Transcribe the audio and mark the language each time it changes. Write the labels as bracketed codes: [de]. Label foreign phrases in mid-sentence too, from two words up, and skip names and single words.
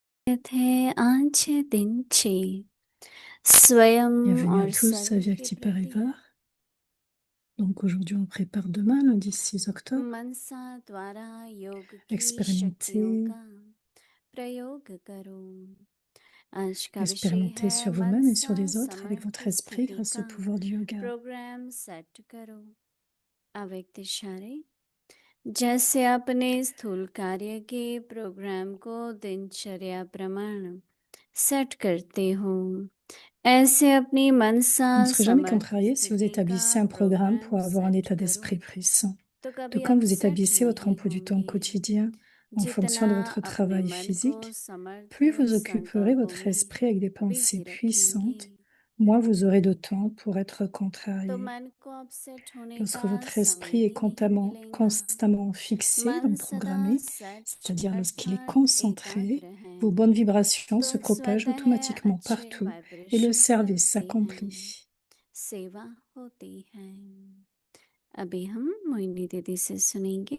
[fr] थे आंचे दिन छे स्वयं Bienvenue à [hi] और [fr] tous à [hi] सर्व के Vyakti प्रति Parivar. [fr] Donc aujourd'hui, on prépare demain, lundi 6 octobre. [hi] मनसा द्वारा योग की शक्तियों [fr] Expérimentez, [hi] का प्रयोग करो। आज का विषय [fr] expérimentez [hi] है [fr] sur vous-même et sur [hi] मनसा [fr] les autres avec [hi] समर्थ [fr] votre esprit [hi] स्थिति [fr] grâce au [hi] का [fr] pouvoir du yoga. [en] program set [hi] करो। अव्यक्त इशारे जैसे अपने स्थूल कार्य के प्रोग्राम को दिनचर्या प्रमाण सेट करते हो, ऐसे अपनी मनसा [fr] Vous ne serez jamais [hi] समर्थ [fr] contrarié si vous [hi] स्थिति [fr] établissez [hi] का [fr] un programme pour [hi] प्रोग्राम [fr] avoir un [hi] सेट [fr] état [hi] करो [fr] d'esprit puissant. [hi] तो [fr] De [hi] कभी [fr] quand vous [hi] अपसेट [fr] établissez votre [hi] नहीं [fr] emploi du temps [hi] होंगे। [fr] quotidien en fonction [hi] जितना [fr] de votre [hi] अपने [fr] travail [hi] मन को [fr] physique, [hi] समर्थ [fr] plus vous occuperez [hi] संकल्पों [fr] votre [hi] में [fr] esprit avec des pensées [hi] बिजी [fr] puissantes, [hi] रखेंगे, [fr] moins vous aurez de temps pour être [hi] तो [fr] contrarié. [hi] मन को अपसेट होने [fr] Lorsque [hi] का [fr] votre [hi] समय [fr] esprit est [hi] भी नहीं मिलेगा। [fr] constamment fixé, [hi] मन सदा [fr] programmé, [hi] सेट [fr] c'est-à-dire lorsqu'il est [hi] अर्थात [fr] concentré, [hi] एकाग्र है, [fr] vos bonnes vibrations se [hi] तो [fr] propagent [hi] स्वतः [fr] automatiquement [hi] अच्छे [fr] partout et le [hi] वाइब्रेशन [fr] service [hi] करते हैं, [fr] s'accomplit. [hi] सेवा होती है। अभी हम मोहिनी दीदी से सुनेंगे।